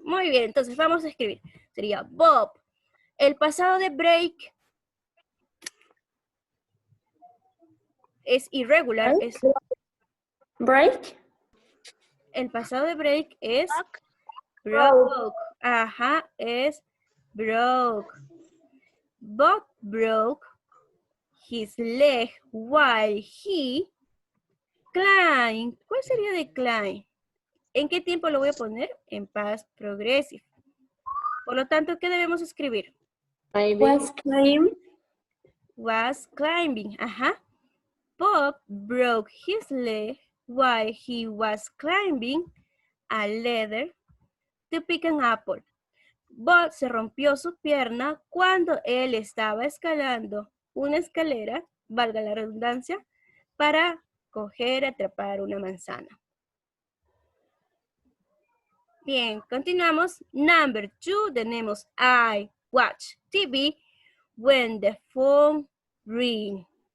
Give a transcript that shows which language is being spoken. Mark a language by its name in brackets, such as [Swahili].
[Spanish] Muy bien, entonces vamos a escribir. Sería Bob. El pasado de break es irregular. Es, [English] Break. [Spanish] el pasado de break es broke. Ajá, es broke. [English] Bob broke his leg while he climbed. [Spanish] ¿Cuál sería de climb? ¿En qué tiempo lo voy a poner? En past progressive. Por lo tanto, ¿qué debemos escribir? [English] Was climb. Was climbing. Ajá. Bob broke his leg while he was climbing a ladder to pick an apple. [Spanish] Bob se rompió su pierna cuando él estaba escalando una escalera, valga la redundancia, para coger, atrapar una manzana. Bien, continuamos. [English] Number 2, [Spanish] tenemos [English] I watch TV when the phone ring.